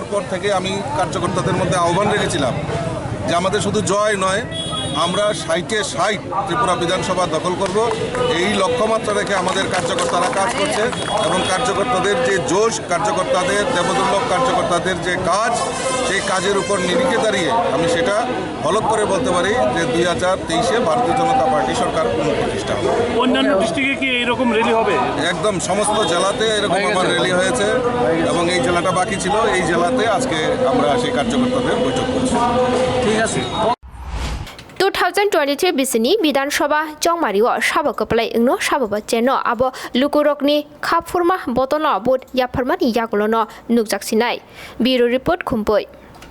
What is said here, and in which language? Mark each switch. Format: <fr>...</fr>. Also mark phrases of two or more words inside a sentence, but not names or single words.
<bn>পর থেকে আমি কার্যকর্তাদের মধ্যে আহ্বান রেখেছিলাম যে আমাদের শুধু জয় নয় আমরা 60-এ 60 ত্রিপুরা বিধানসভা দখল করব এই লক্ষ্যমাত্রা রেখে আমাদের কার্যকর্তারা কাজ করছে এবং কার্যকর্তাদের যে জোশ কার্যকর্তাদের দেবদুর্লভ কার্যকর্তাদের যে কাজ সেই কাজের উপর নিরিখে দাঁড়িয়ে আমি সেটা হলক করে বলতে পারি যে 2023-এ ভারতীয় জনতা পার্টি সরকার পুনঃপ্রতিষ্ঠা হবে। অন্যান্য ডিস্ট্রিক্টে কি এইরকম র্যালি হবে? একদম সমস্ত জেলাতে এরকম আমার র্যালি হয়েছে এবং এই জেলাটা বাকি ছিল এই জেলাতে আজকে আমরা সেই কার্যকর্তাদের বৈঠক করছি। ঠিক আছে।</bn> <trp>2023 बिसिनि विधानसभा चौमारिओ साबकप्लाय इंनो साबबा चेनो आबो लुकुरकनि खाफुरमा बतनो बुट याफरमानि यागुलोनो नुकजाकसिनाय</trp> <en>bureau report</en> <trp>खुंपै।</trp>